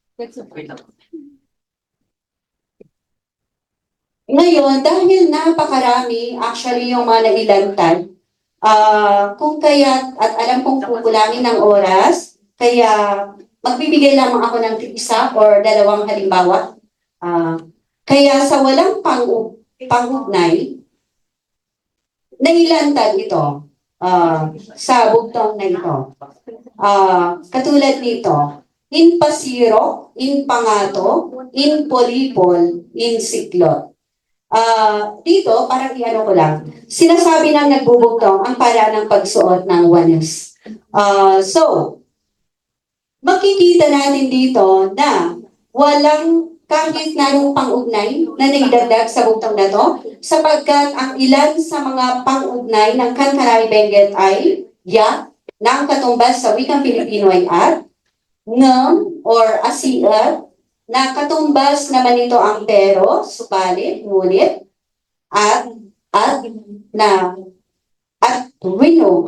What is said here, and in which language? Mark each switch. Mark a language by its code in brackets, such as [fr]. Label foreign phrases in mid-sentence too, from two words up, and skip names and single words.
[tl] Ngayon, dahil napakarami, actually yung mga nailantad, kung kaya, at alam kong kukulangin ng oras, kaya magbibigay lamang ako ng isa or dalawang halimbawa. Kaya sa walang pangugnay, nailantad ito sa bugtong na ito. Katulad nito, [kne] in pasiro, in pangato, in polipol, in siklot. [tl] Dito, parang iano ko lang, sinasabi ng nagbubugtong ang para ng pagsuot ng wanes. So, makikita natin dito na walang kahit nanong pang-ugnay na naidagdag sa bugtong na to, sapagkat ang ilan sa mga pang-ugnay ng Kantaray Benguet ay ya, na ang katumbas sa wikang Pilipino ay at, ngam, or asiat, na katumbas naman ito ang pero, subalit, ngunit, at na at wino.